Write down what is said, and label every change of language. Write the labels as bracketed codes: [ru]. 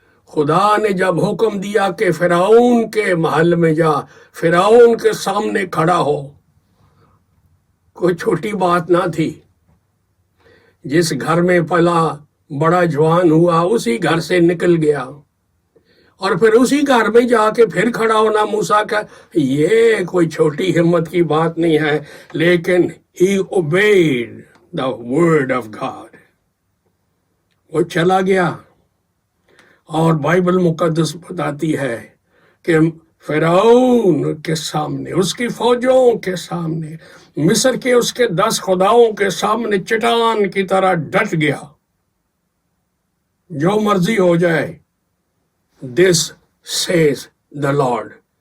[hi] खुदा ने जब हुक्म दिया कि फिरौन के महल में जा, फिरौन के सामने खड़ा हो, कोई छोटी बात ना थी। जिस घर में पला, बड़ा जवान हुआ, उसी घर से निकल गया, और फिर उसी घर में जाके फिर खड़ा होना मूसा का, ये कोई छोटी हिम्मत की बात नहीं है। लेकिन [en] he obeyed the word of God, [hi] वो चला गया। और बाइबल मुकद्दस बताती है कि फिरौन के सामने, उसकी फौजों के सामने, मिस्र के उसके 10 खुदाओं के सामने चट्टान की तरह डट गया। जो मर्जी हो जाए, [en] This says the Lord.